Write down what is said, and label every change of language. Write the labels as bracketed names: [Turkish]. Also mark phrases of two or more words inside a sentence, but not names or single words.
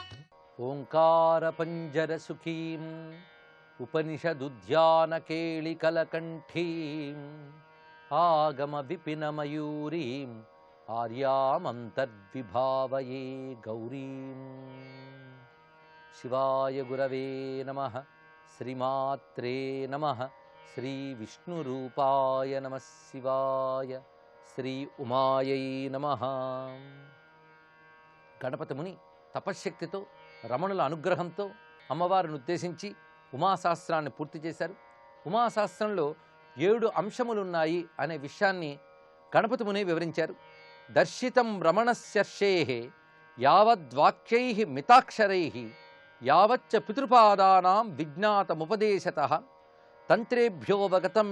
[Sanskrit] ओंकार पंजर सुखीं उपनिषदुद्यान केलिकलकण्ठीं आगम विपिन मयूरीं आर्यामन्तर्विभावये गौरीं। शिवाय गुरवे नमः। श्रीमात्रे नमः। श्री विष्णुरूपाय नमः शिवाय। श्री उमायै नमः। [Telugu] గణపతి ముని తపశ్శక్తితో రమణుల అనుగ్రహంతో అమ్మవారిని ఉద్దేశించి ఉమాశాస్త్రాన్ని పూర్తి చేశారు. ఉమాశాస్త్రంలో 7 అంశములున్నాయి అనే విషయాన్ని గణపతి ముని వివరించారు. [Sanskrit] దర్శితం రమణస్యర్షేః యావద్వాక్యైః మితాక్షరైః యావచ్చ పితృపాదానాం విజ్ఞాతముపదేశతః తంత్రేభ్యోవగతం